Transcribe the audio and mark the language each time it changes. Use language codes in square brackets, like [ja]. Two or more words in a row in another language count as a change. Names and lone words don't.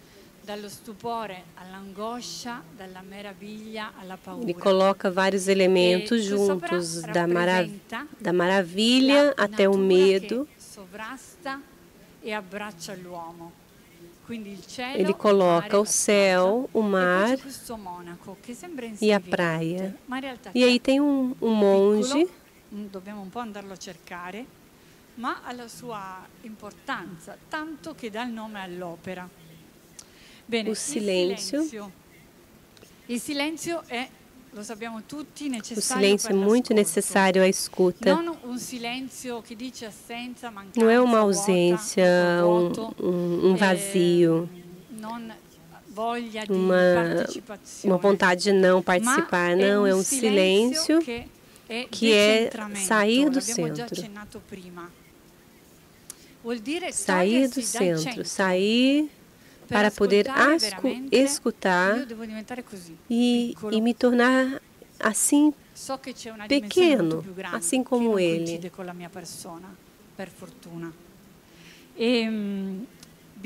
[pt] Ele coloca vários elementos juntos, da maravilha até o medo. Ele coloca o céu, o mar e a praia. E aí tem um monge. [it] Dobbiamo un po' andarlo a cercare, ma ha la sua importanza, tanto che dà il nome all'opera. Bene, il silenzio è, lo sappiamo tutti, necessario. [pt] O silêncio é muito necessário à escuta. [it] Non un silenzio che dice assenza, mancanza, [pt] não é uma ausência, um vazio, [it] voglia di partecipazione. [pt] Uma vontade de não participar, não, é um silêncio que é sair do centro. Sair do centro, sair para poder escutar e me tornar assim pequeno, assim como ele.